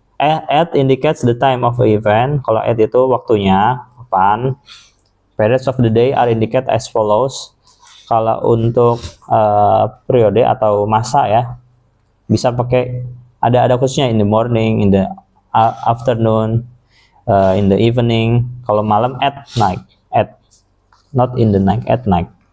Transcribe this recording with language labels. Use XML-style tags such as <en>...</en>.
<en>At indicates the time of the event.</en> <id>Kalau at itu waktunya, kapan.</id> <en>Periods of the day are indicated as follows.</en> <id>Kalau untuk periode atau masa ya, bisa pakai ada khususnya</id> <en>in the morning, in the afternoon, in the evening.</en> <id>Kalau malam</id> <en>at night, at not in the night, at night.</en>